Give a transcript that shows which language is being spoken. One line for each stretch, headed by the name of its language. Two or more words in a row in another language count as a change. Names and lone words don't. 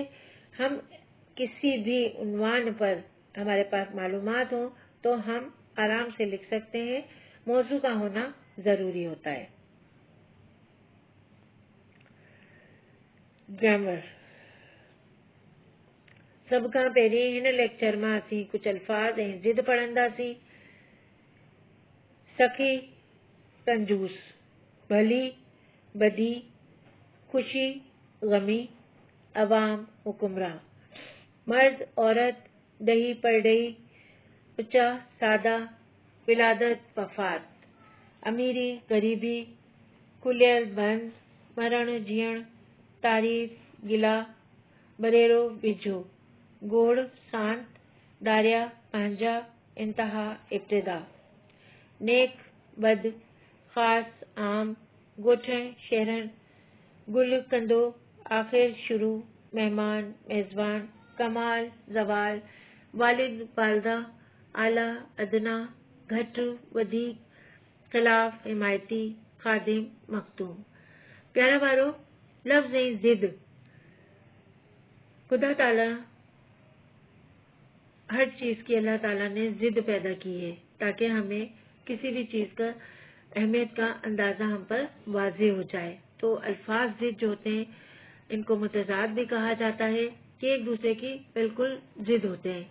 Urdu: ہم کسی بھی عنوان پر ہمارے پاس معلومات ہو تو ہم آرام سے لکھ سکتے ہیں. موضوع کا ہونا ضروری ہوتا ہے.
Sindhi: ग्रामर सब खां पहिरीं हिन लेक्चर में असीं कुछ अल्फाज ऐं ज़िद पढ़ंदासीं। सखी, कंजूस, भली, बदी, खुशी, गमी, अवाम, हुक्मरां, मर्द, औरत, दही, परडही, ऊंचा, सादा, विलादत, वफात, अमीरी, गरीबी, खुलियल, बंद, मरण, जीअण, तारीफ, गिला, बरेरो, बिझो, गोड़, सांत, दारिया, पंहिंजा, इंतहा, इब्तिदा, नेक, बद, ख़ास, आम, ॻोठण, शहरन, गुल, कंदो, आख़िर, शुरू, मेहमान, मेज़बान, कमाल, ज़वाल, वालिद, वालदा, आला, अदना, घट, वधीक, ख़िलाफ़, हिमायती, ख़ादिम, मखदूम। प्यारा वारो, लफ्ज़ ऐं ज़िद,
Urdu: خدا تعالیٰ ہر چیز کی اللہ تعالیٰ نے ضد پیدا کی ہے تاکہ ہمیں کسی بھی چیز کا اہمیت کا اندازہ ہم پر واضح ہو جائے. تو الفاظ ضد جو ہوتے ہیں ان کو متضاد بھی کہا جاتا ہے کہ ایک دوسرے کی بالکل ضد ہوتے ہیں.